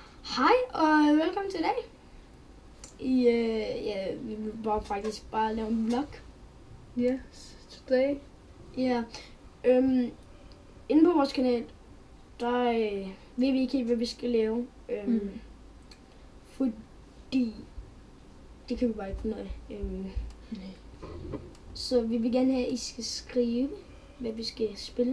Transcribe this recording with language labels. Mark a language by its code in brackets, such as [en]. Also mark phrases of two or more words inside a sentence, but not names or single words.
[da] Hej og velkommen til i dag. Vi vil faktisk bare lave en vlog. [en] Yes, today. [da] Ja. Inde på vores kanal, der ved vi ikke helt, hvad vi skal lave. Fordi det kan vi bare ikke finde ud af. Så vi vil gerne have, at I skal skrive, hvad vi skal spille.